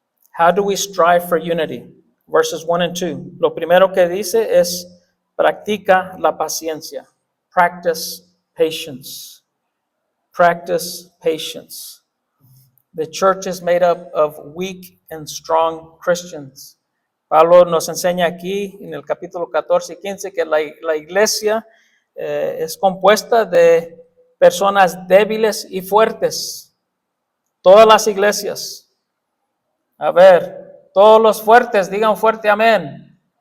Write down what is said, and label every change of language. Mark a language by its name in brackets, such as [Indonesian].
[English] How do we strive for unity? Verses 1 and 2. [Spanish] Lo primero que dice es, practica la paciencia. [English] Practice patience. Practice patience. The church is made up of weak and strong Christians. [Spanish] Pablo nos enseña aquí en el capítulo 14 y 15 que la iglesia es compuesta de personas débiles y fuertes. Todas las iglesias. A ver, todos los fuertes, digan fuerte amén.